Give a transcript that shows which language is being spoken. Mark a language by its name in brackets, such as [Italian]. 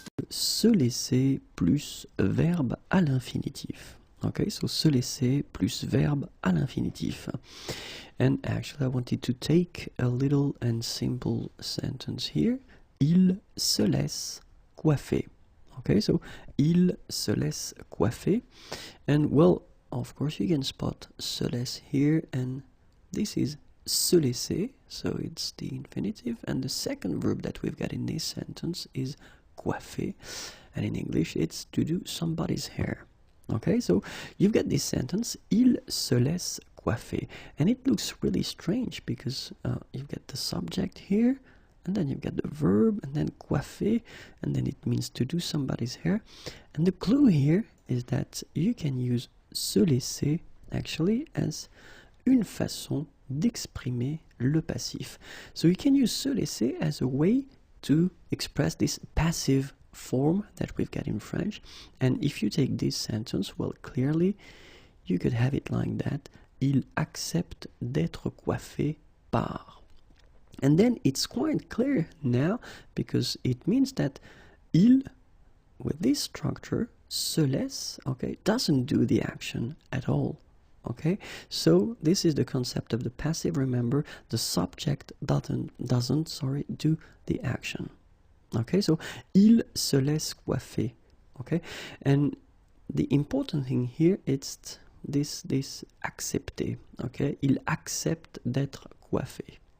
[French] Se laisser plus verbe à l'infinitif. [English] Okay, so [French] se laisser plus verbe à l'infinitif. [English] And actually I wanted to take a little and simple sentence here. [French] Il se laisse coiffer. [English] Okay, so [French] il se laisse coiffer. [English] And well, of course you can spot se laisse here, and this is se laisser, so it's the infinitive, and the second verb that we've got in this sentence is coiffer, and in English it's to do somebody's hair. Okay, so you've got this sentence, [French] il se laisse coiffer, [English] and it looks really strange because you've got the subject here, and then you've got the verb, and then coiffer, and then it means to do somebody's hair. And the clue here is that you can use se laisser actually as [French] une façon d'exprimer le passif. [English] So you can use se laisser as a way to express this passive form that we've got in French. And if you take this sentence, well, clearly you could have it like that. [French] Il accepte d'être coiffé par. [English] And then it's quite clear now because it means that il, with this structure, se laisse, okay, doesn't do the action at all. Okay, so this is the concept of the passive. Remember, the subject doesn't do the action. Okay, so [French] il se laisse coiffer. [English] Okay, and the important thing here is this accepter. [French] Okay, il accepte d'être coiffé.